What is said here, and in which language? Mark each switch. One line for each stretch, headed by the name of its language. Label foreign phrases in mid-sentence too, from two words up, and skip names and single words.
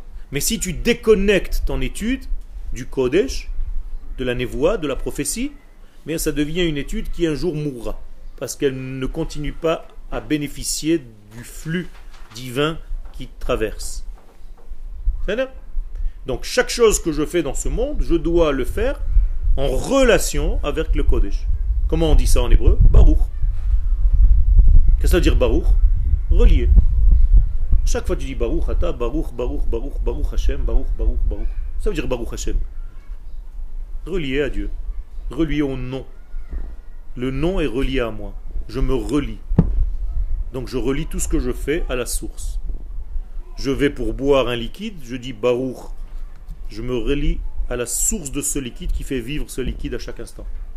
French: Mais si tu déconnectes ton étude du Kodesh, de la névoie, de la prophétie, mais ça devient une étude qui un jour mourra, parce qu'elle ne continue pas à bénéficier du flux divin qui traverse. C'est-à-dire, donc chaque chose que je fais dans ce monde, je dois le faire en relation avec le Kodesh. Comment on dit ça en hébreu? Baruch. Qu'est-ce que ça veut dire Baruch? Relié. Chaque fois que tu dis Baruch, Ata, Baruch, Baruch, Baruch,
Hebrew: ברוך השם,
French: Baruch, Baruch, Baruch. Ça veut dire
Hebrew: ברוך השם.
French: Relié à Dieu. Relié au nom. Le nom est relié à moi. Je me relie. Donc je relie tout ce que je fais à la source. Je vais pour boire un liquide, je dis Baruch. Je me relie à la source de ce liquide qui fait vivre ce liquide à chaque instant.